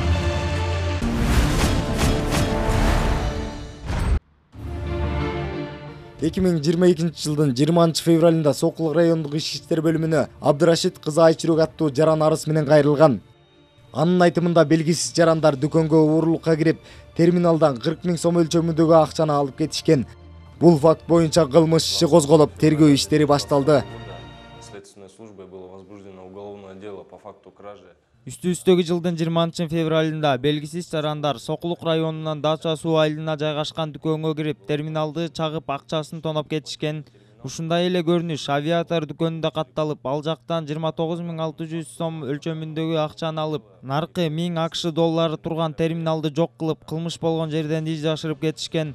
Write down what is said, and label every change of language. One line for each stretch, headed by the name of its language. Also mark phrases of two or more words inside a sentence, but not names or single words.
Kyrgyz: 2022 жылдын 20 февралында Сокул райондук иш иштер бөлүмүнө Абдырашид кызы Айчүрөк аттуу жаран арыз менен кайрылган. Анын айтымында белгисиз жарандар дүкөнгө уурулукка кирип, терминалдан 40 000 сом өлчөмүндөгү акчаны алып кетишкен. Бул факт боюнча кылмыш иши козголуп, тергөө иштери башталды.
Russian: Следственной службой было возбуждено уголовное дело по факту кражи.
Kyrgyz: Үстүбүздөгү жылдын 20 февралында белгисиз жарандар Сокулук районунан Дача суу айылына жайгашкан дүкөнгө кирип, терминалды чагып, акчасын тоноп кетишкен. Ушундай эле көрүнүш авиатор дүкөнүндө катталып, ал жактан 29 600 сом өлчөмүндөгү акчаны алып, наркы 1000 АКШ доллары турган терминалды жок кылып, кылмыш болгон жерден из жашырып кетишкен.